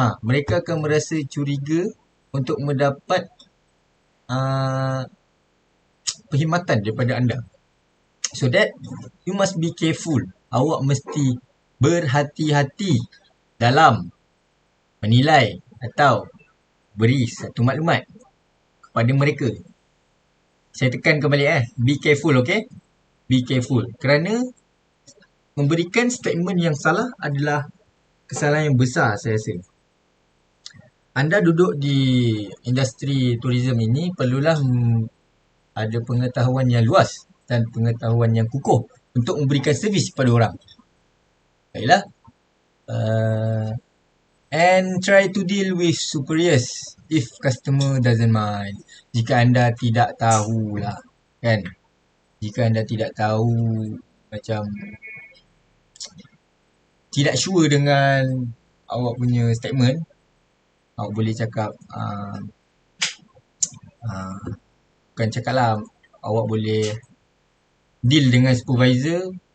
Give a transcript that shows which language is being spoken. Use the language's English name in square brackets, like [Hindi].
[Malay] Mereka akan merasa curiga untuk mendapat perkhidmatan daripada anda. [English] So that you must be careful. [Malay] Awak mesti berhati-hati dalam menilai atau beri satu maklumat kepada mereka. Saya tekan kembali [English] be careful, okay? Be careful. [Malay] Kerana memberikan statement yang salah adalah kesalahan yang besar, saya rasa. Anda duduk di industri tourism ini perlulah ada pengetahuan yang luas dan pengetahuan yang kukuh untuk memberikan servis kepada orang. Baiklah. [English] And try to deal with superiors if customer doesn't mind. [Malay] Jika anda tidak tahulah, kan? Jika anda tidak tahu, macam tidak sure dengan awak punya statement, awak boleh cakap bukan cakap lah, awak boleh deal dengan supervisor.